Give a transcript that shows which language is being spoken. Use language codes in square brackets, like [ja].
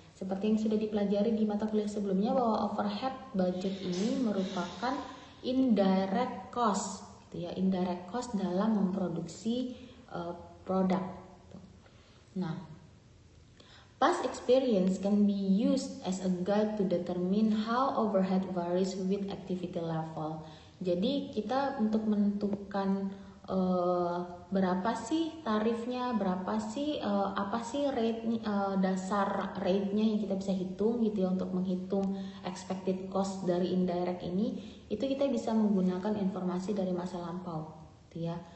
[id] Seperti yang sudah dipelajari di mata kuliah sebelumnya bahwa overhead budget ini merupakan indirect cost gitu ya, indirect cost dalam memproduksi produk. [en] Nah, past experience can be used as a guide to determine how overhead varies with activity level. [id] Jadi kita untuk menentukan berapa sih tarifnya, berapa sih apa sih rate dasar rate-nya yang kita bisa hitung gitu ya untuk menghitung expected cost dari indirect ini, itu kita bisa menggunakan informasi dari masa lampau gitu ya.